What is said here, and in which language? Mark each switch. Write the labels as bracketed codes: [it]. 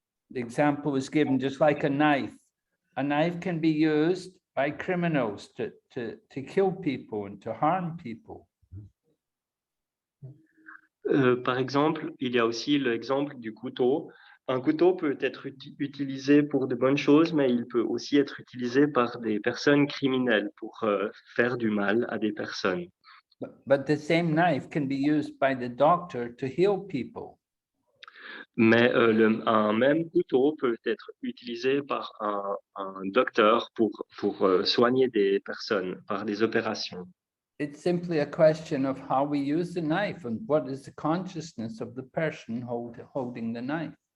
[en] The example was given just like a knife. A knife can be used by criminals to kill people and to harm people. [fr] Par exemple, il y a aussi l'exemple du couteau. Un couteau peut être utilisé pour de bonnes choses, mais il peut aussi être utilisé par des personnes criminelles pour faire du mal à des personnes. [en] But the same knife can be used by the doctor to heal people. [fr] Mais un même couteau peut être utilisé par un docteur pour soigner des personnes par des opérations. [en] It's simply a question of how we use the knife and what is the consciousness of the person holding the knife.